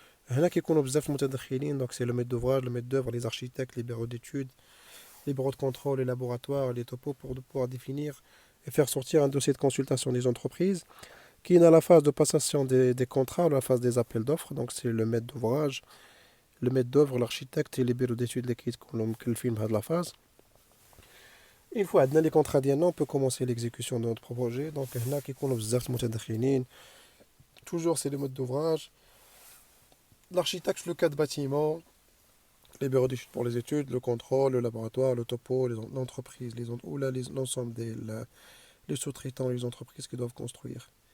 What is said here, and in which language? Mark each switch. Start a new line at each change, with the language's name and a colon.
Arabic: هنا كيكونوا بزاف المتدخلين,
French: donc c'est le maître d'ouvrage, le maître d'œuvre, les architectes, les bureaux d'études, les bureaux de contrôle, les laboratoires, les topos pour pouvoir définir et faire sortir un dossier de consultation des entreprises qui est dans la phase de passation des contrats, la phase des appels d'offres. Donc c'est le maître d'ouvrage, le maître d'œuvre, l'architecte et les bureaux d'études qui le film de la phase. Une fois
Arabic: عندنا
French: les contrats
Arabic: ديالنا
French: on peut commencer l'exécution de notre projet.
Arabic: Donc هنا كيكونوا بزاف المتدخلين.
French: Toujours c'est le mode d'ouvrage. L'architecte, le cas de bâtiment, les bureaux d'études pour les études, le contrôle, le laboratoire, le topo, l'entreprise, ou là, l'ensemble les sous-traitants, les entreprises qui doivent construire.